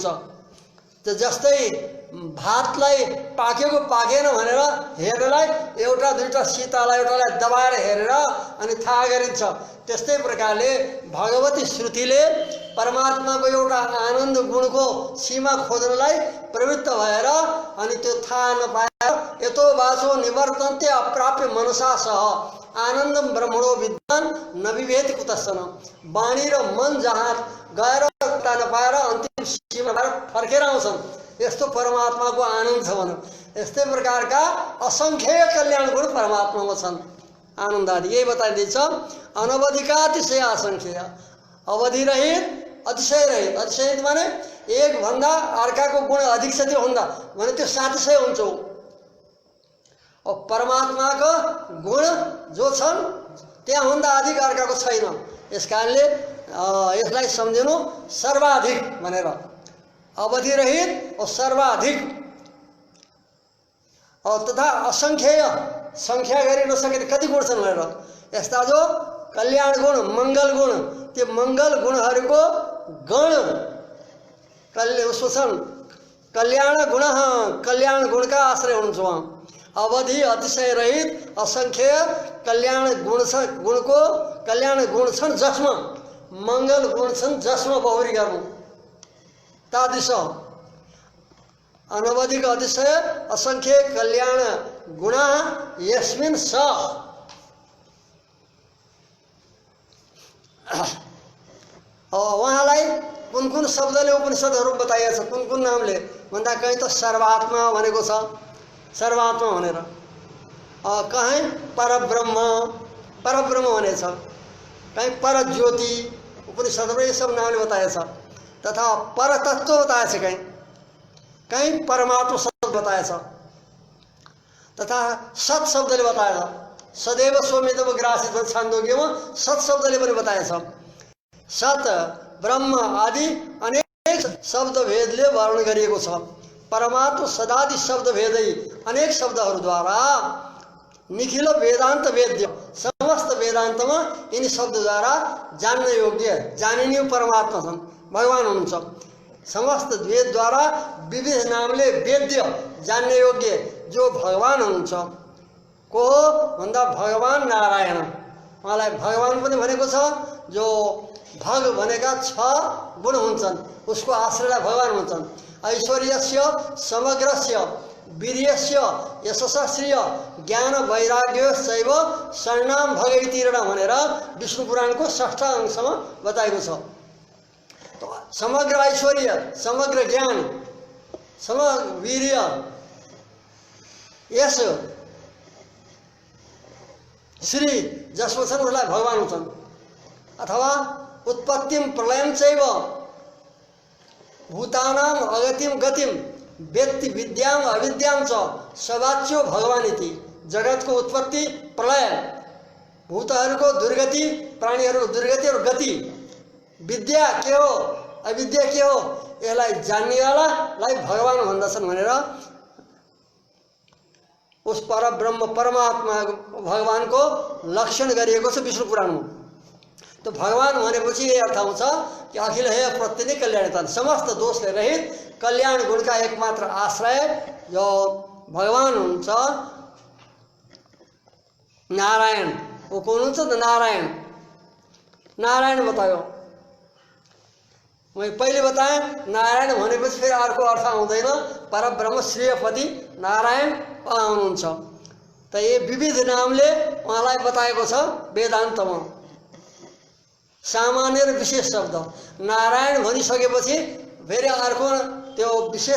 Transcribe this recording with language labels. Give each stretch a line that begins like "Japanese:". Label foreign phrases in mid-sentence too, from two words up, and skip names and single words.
Nepali: त जस्तै भातलाई पाकेको पाकेन भनेर हेर्नलाई एउटा दुईटा सीतालाई एउटालाई दबाएर हेरेर अनि थाहा गरिन्छ, त्यस्तै प्रकारले भगवती श्रुतिले परमात्माको एउटा आनन्द गुणको सीमा खोज्नलाई प्रवृत्त भएर अनि त्यो थाहा नपाएर
Sanskrit: यतो वाचो निवर्तन्ते अप्राप्य मनसा सह आनन्दम ब्रह्मणो विद्वान न विभेद कुतश्चन।
Nepali: वाणी र मन जहाँ गएर नपाएर अन्तिम सीमा फर्केर आउँछन्, यस्तो परमात्माको आनन्द छ भनौँ। यस्तै प्रकारका असङ्ख्य कल्याण गुण परमात्मामा छन्, आनन्द आदि। यही बताइदिन्छ अनवधिकातिशय असङ्ख्य, अवधि रहित अतिशय रहित। अतिशय माने एक भन्दा अर्काको गुण अधिक छ त्यो हुँदा भने त्यो 700 हुन्छ। और परमात्माको गुण जो छन् त्यहाँभन्दा अधिक अर्काको छैन। यस कारणले यसलाई सम्झिनु सर्वाधिक भनेर, अवधि रहित और सर्वाधिक और तथा असंख्येय, संख्या गरि नसके कति गुण छन् भनेर। यस्ता जो कल्याण गुण, मंगल गुण, त्यो मंगल गुणहरूको गण उसको छन्। कल्याण गुण, कल्याण गुणका आश्रय हुनुहुन्छ उहाँ। अवधि अतिशय रहित असंख्य कल्याण गुण छ, गुणको कल्याण गुण छन् जसमा मंगल गुण छन्, जसमा बहुरी गर्नु
Sanskrit: तादृश अनवधिक अतिशय असंख्य कल्याण गुणा यस्मिन् स।
Nepali: उहाँलाई कुन कुन शब्दले उपनिषदहरू बताइएको छ, कुन कुन नामले भन्दा कहीँ त सर्वात्मा भनेको छ, सर्वात्मा भनेर, कहीँ परब्रह्म, परब्रह्म भनेछ, कहीँ परज्योति, उपनिषदमा
Hindi: ये सब
Nepali: नामले बताएछ। तथा परतत्व बताएछ, कहीं कहीं परमात्मा शब्द बताएछ, तथा सत शब्दले बताएछ।
Sanskrit: सदैव स्वमेव ग्रासित
Nepali: छान्दोग्यमा सत शब्दले पनि बताएछ। सत ब्रह्म आदि अनेक शब्द भेदले वर्णन गरिएको छ। परमात्मा सदादि शब्द भेदै अनेक शब्दहरूद्वारा निखिल वेदांत वेद्य, समस्त वेदांतमा यिनी शब्दद्वारा जान्न योग्य, जानिने परमात्मा छन्, भगवान हुनुहुन्छ। समस्त वेदद्वारा विविध नामले वेद्य, जान्ने योग्य जो भगवान हुनुहुन्छ। को भन्दा भगवान नारायण, उहाँलाई भगवान पनि भनेको छ। जो भग भनेका 6 गुण हुन्छन्, उसको आश्रयलाई भगवान हुन्छन्।
Sanskrit: ऐश्वर्यस्य, समग्रस्य, वीर्यस्य, यशस्श्रिय, ज्ञान वैराग्य शैव शरणाम भगैतीर्ण
Nepali: भनेर विष्णु पुराणको 6ठ अंशमा बताएको छ। समग्र ऐश्वर्य, समग्र ज्ञान, समग्र वीर्य, यश, श्री जसमा छन् उसलाई भगवान हुन्छन्।
Sanskrit: अथवा उत्पत्तिम प्रलयम चैव भूतानाम अगतिम गतिम व्यक्ति विद्याम अविद्याम च सवाच्यो भगवान इति।
Nepali: जगतको उत्पत्ति, प्रलय, भूतहरूको दुर्गति, प्राणीहरूको दुर्गति और गति, विद्या के हो अविद्या के हो यसलाई जान्नेवालालाई भगवान भन्दछन् भनेर उस परब्रह्म परमात्मा भगवानको लक्षण गरिएको छ विष्णु पुराणमा। तो भगवान भनेपछि यही अर्थ आउँछ कि अखिल हेय प्रत्यय नै कल्याणता, समस्त दोषले रहित कल्याण गुणका एकमात्र आश्रय जो भगवान हुनुहुन्छ। नारायण
Hindi: वो कौन
Nepali: हुन्छ त नारायण नारायण बतायो मैं पहिले बताएँ नारायण भनेपछि फेरि अर्को अर्थ आउँदैन परब्रह्म श्रेयपति नारायण हुनुहुन्छ त ये विविध नामले उहाँलाई बताएको छ वेदान्तमा सामान्य र विशेष शब्द नारायण भनिसकेपछि फेरि अर्को त्यो विशेष